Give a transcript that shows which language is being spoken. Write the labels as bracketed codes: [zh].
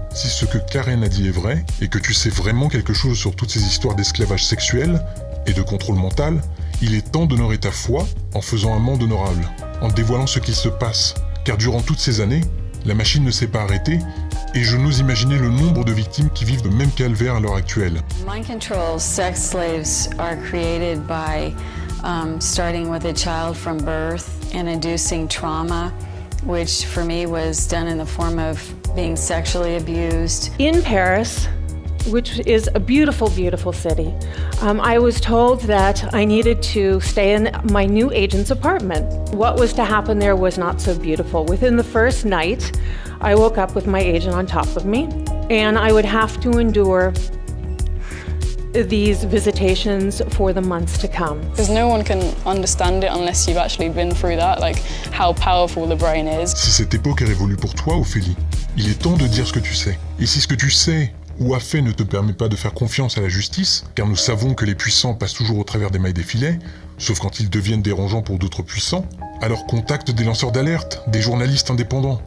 [fr] Si ce que Karen a dit est vrai, et que tu sais vraiment quelque chose sur toutes ces histoires d'esclavage sexuel et de contrôle mental, il est temps d'honorer ta foi en faisant un monde honorable, en dévoilant ce qu'il se passe, car durant toutes ces années, la machine ne s'est pas arrêtée, et je n'ose imaginer le nombre de victimes qui vivent le même calvaire à l'heure actuelle. [en] Mind control sex slaves are created by starting with a child from birth and inducing trauma, which for me was done in the form of being sexually abused. In Paris, which is a beautiful, beautiful city, I was told that I needed to stay in my new agent's apartment. What was to happen there was not so beautiful. Within the first night, I woke up with my agent on top of me, and I would have to endure these visitations for the months to come. Because no one can understand it unless you've actually been through that, like how powerful the brain is. [fr] Si cette époque est révolue pour toi, Ophélie, il est temps de dire ce que tu sais. Et si ce que tu sais ou a fait ne te permet pas de faire confiance à la justice, car nous savons que les puissants passent toujours au travers des mailles des filets, sauf quand ils deviennent dérangeants pour d'autres puissants, alors contacte des lanceurs d'alerte, des journalistes indépendants.